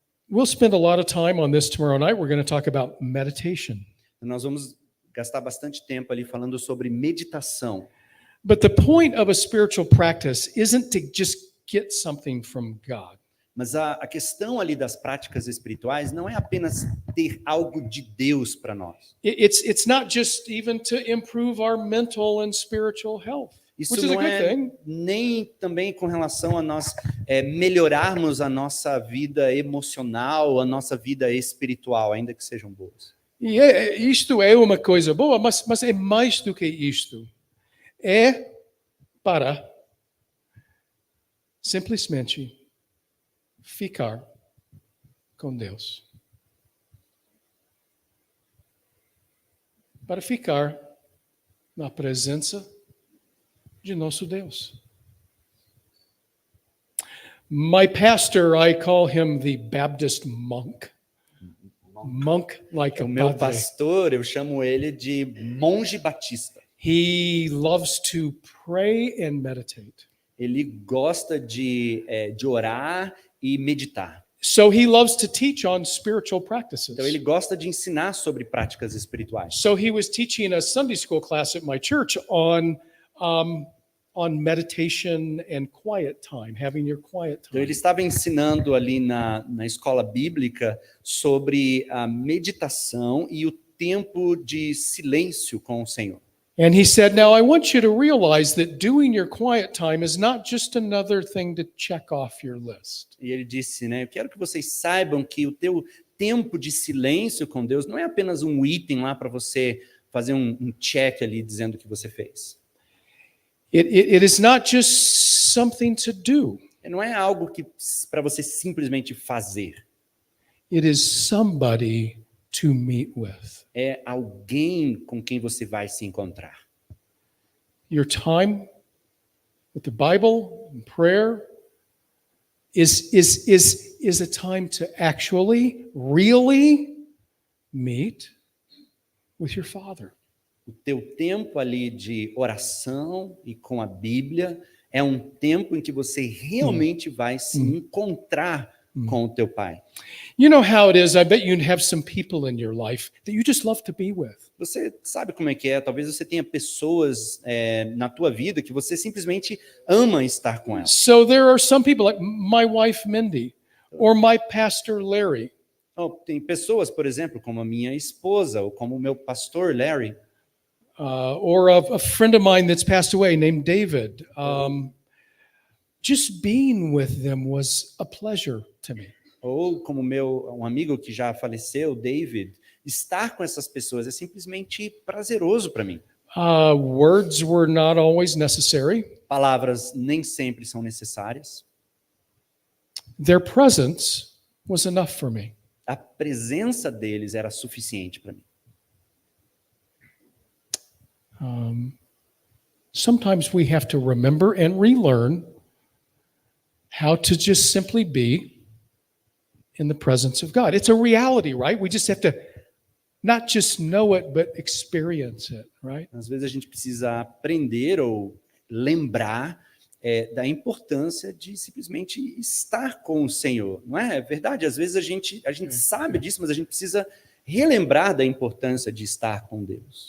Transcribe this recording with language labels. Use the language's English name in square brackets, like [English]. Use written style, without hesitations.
[English] We'll spend a lot of time on this tomorrow night. We're going to talk about meditation. [Portuguese] Nós vamos gastar bastante tempo ali falando sobre meditação. [English] But the point of a spiritual practice isn't to just get something from God. [Portuguese] Mas a questão ali das práticas espirituais não é apenas ter algo de Deus para nós. [English] It's not just even to improve our mental and spiritual health. [Portuguese] Isso não é nem também com relação a nós melhorarmos a nossa vida emocional, a nossa vida espiritual, ainda que sejam boas. E isto é uma coisa boa, mas é mais do que isto. É para simplesmente ficar com Deus. Para ficar na presença de nosso Deus. [English] My pastor, I call him the Baptist monk. Monk like a [Portuguese] O meu padre. pastor, eu chamo ele de monge batista. [English] He loves to pray and meditate. [Portuguese] Ele gosta de orar e meditar. [English] So he loves to teach on spiritual practices. [Portuguese] Então ele gosta de ensinar sobre práticas espirituais. [English] So he was teaching a Sunday school class at my church on meditation and quiet time, having your quiet time. [Portuguese] Então ele estava ensinando ali na escola bíblica sobre a meditação e o tempo de silêncio com o Senhor. [English] And he said, now I want you to realize that doing your quiet time is not just another thing to check off your list. [Portuguese] E ele disse, né, eu quero que vocês saibam que o teu tempo de silêncio com Deus não é apenas um item lá para você fazer um check ali dizendo que você fez. [English] It is not just something to do. [Portuguese] Não é algo que para você simplesmente fazer. [English] It is somebody to meet with. [Portuguese] É alguém com quem você vai se encontrar. [English] Your time with the Bible and prayer is a time to actually, really meet with your Father. [Portuguese] O teu tempo ali de oração e com a Bíblia é um tempo em que você realmente vai se encontrar com o teu Pai. [English] You know how it is, I bet you have some people in your life that you just love to be with. [Portuguese] Você sabe como é que é, talvez você tenha pessoas na tua vida que você simplesmente ama estar com elas. [English] So there are some people like my wife Mindy or my pastor Larry. [Portuguese] Tem pessoas, por exemplo, como a minha esposa ou como o meu pastor Larry. [English] Or a friend of mine that's passed away named David. Just being with them was a pleasure to me. [Portuguese] Ou como um amigo que já faleceu, David, estar com essas pessoas é simplesmente prazeroso para mim. [English] Words were not always necessary. [Portuguese] Palavras nem sempre são necessárias. [English] Their presence was enough for me. [Portuguese] A presença deles era suficiente para mim. [English] Sometimes we have to remember and relearn how to just simply be in the presence of God. It's a reality, right? We just have to not just know it, but experience it, right? [Portuguese] Às vezes a gente precisa aprender ou lembrar da importância de simplesmente estar com o Senhor, não é? É verdade, às vezes a gente sabe disso, mas a gente precisa relembrar da importância de estar com Deus.